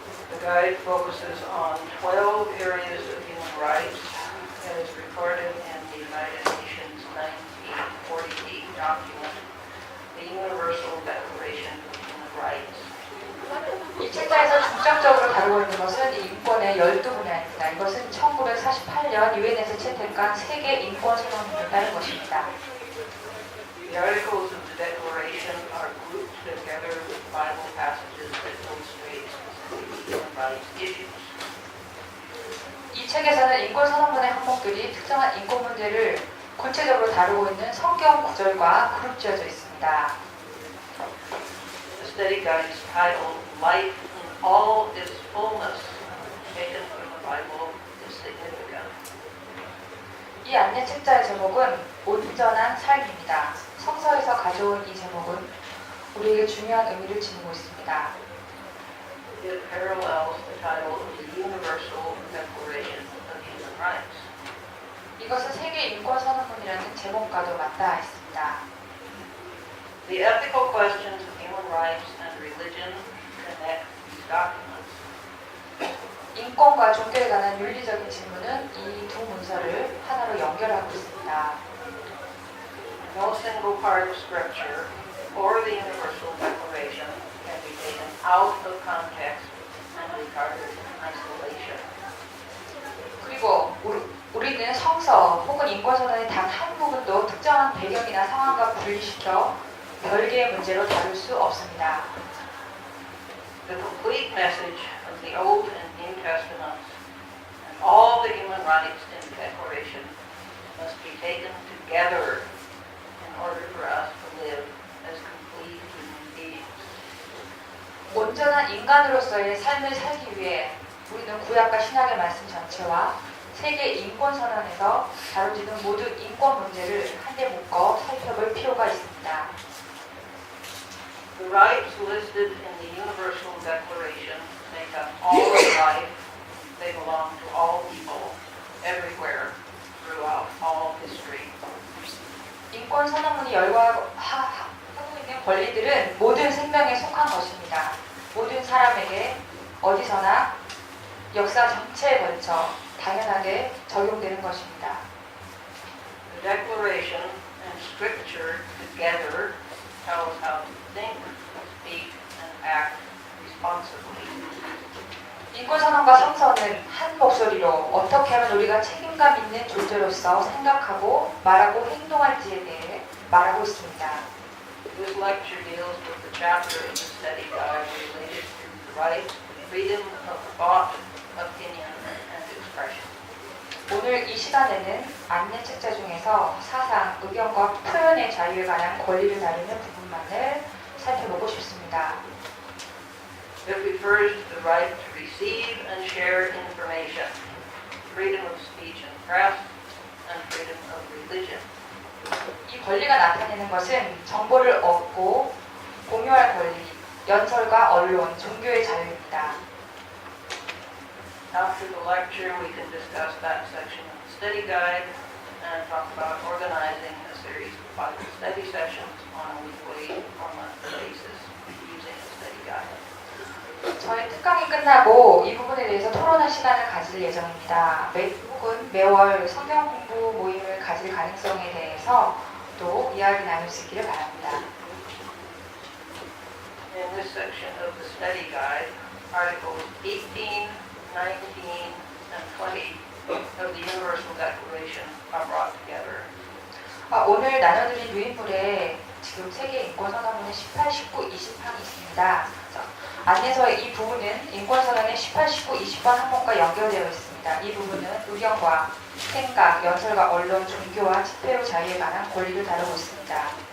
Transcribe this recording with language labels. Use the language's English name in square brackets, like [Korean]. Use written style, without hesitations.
[English] The guide focuses on 12 areas of human rights and is recorded in the United Nations 1948 document, the Universal Declaration of Human Rights. [Korean] 이 책자에서 중점적으로 다루고 있는 것은 이 인권의 12분야입니다. 이것은 1948년 유엔에서 채택한 세계 인권 선언문을 따른 것입니다. [English] The articles of the Declaration are grouped together with Bible passages that illustrate specific human rights issues. [Korean] 이 책에서는 인권 선언문의 항목들이 특정한 인권 문제를 구체적으로 다루고 있는 성경 구절과 그룹지어져 있습니다. [English] The study guide is titled Life in All Its Fullness, taken from the Bible, is significant. [Korean] 이 안내 책자의 제목은 온전한 삶입니다. 성서에서 가져온 이 제목은 우리에게 중요한 의미를 지니고 있습니다. [English] It parallels the title of the Universal Declaration of Human Rights. [Korean] 이것은 세계 인권 선언문이라는 제목과도 맞닿아 있습니다. [English] The ethical questions of human rights and religion connect these documents. [Korean] 인권과 종교에 관한 윤리적인 질문은 이 두 문서를 하나로 연결하고 있습니다. [English] No single part of Scripture or the Universal Declaration can be taken out of context and regarded in isolation. [Korean] 그리고 우리는 성서 혹은 인권선언의 단 한 부분도 특정한 배경이나 상황과 분리시켜 별개의 문제로 다룰 수 없습니다. [English] The complete message of the Old and New Testaments and all the human rights in the Declaration must be taken together in order for us to live as complete human beings. [Korean] 온전한 인간으로서의 삶을 살기 위해 우리는 구약과 신약의 말씀 전체와 세계 인권선언에서 다뤄지는 모든 인권 문제를 한데 묶어 살펴볼 필요가 있습니다. [English] The rights listed in the Universal Declaration make up all of life. They belong to all people, everywhere, throughout all history. [Korean] 인권 선언문이 열거하고 있는 권리들은 모든 생명에 속한 것입니다. 모든 사람에게 어디서나 역사 전체에 걸쳐 당연하게 적용되는 것입니다. [English] The Declaration and Scripture together tell us how to think, speak, and act responsibly. [Korean] 인권선언과 성서는 한 목소리로 어떻게 하면 우리가 책임감 있는 존재로서 생각하고 말하고 행동할지에 대해 말하고 있습니다. [English] This lecture deals with the chapter of the study guide related to the right, freedom of thought, opinion, and expression. [Korean] 오늘 이 시간에는 안내 책자 중에서 사상, 의견과 표현의 자유에 관한 권리를 다루는 부분만을 살펴보고 싶습니다. [English] It refers to the right to receive and share information, freedom of speech and press, and freedom of religion. [Korean] 이 권리가 나타내는 것은 정보를 얻고 공유할 권리, 연설과 언론, 종교의 자유입니다. [English] After the lecture, we can discuss that section of the study guide and talk about organizing a series of Bible study sessions on a weekly or monthly basis using the study guide. [Korean] 저희 특강이 끝나고 이 부분에 대해서 토론할 시간을 가질 예정입니다. 혹은 매월 성경 공부 모임을 가질 가능성에 대해서 또 이야기 나눌 수 있기를 바랍니다. [English] In this section of the study guide, Articles 18, 19, and and 20 of the Universal Declaration are brought together. [Korean] 오늘 나눠드린 유인물에 지금 세계 인권선언문의 18, 19, 20항이 있습니다. 그래서 안내서의 이 부분은 인권선언의 18, 19, 20번 항목과 연결되어 있습니다. 이 부분은 의견과 생각, 연설과 언론, 종교와 집회로 자유에 관한 권리를 다루고 있습니다.